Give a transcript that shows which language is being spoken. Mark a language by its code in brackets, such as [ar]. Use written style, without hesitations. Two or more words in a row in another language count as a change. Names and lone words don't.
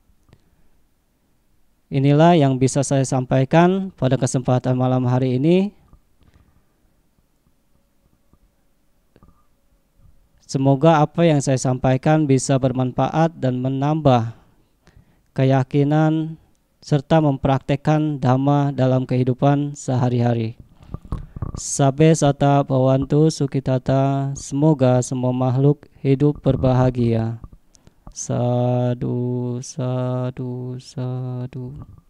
[id] Inilah yang bisa saya sampaikan pada kesempatan malam hari ini. Semoga apa yang saya sampaikan bisa bermanfaat dan menambah keyakinan serta mempraktekkan dhamma dalam kehidupan sehari-hari. [pi] Sabbe sata bhavantu sukhitata, [id] semoga semua makhluk hidup berbahagia. [pi] Sadu, sadu, sadu.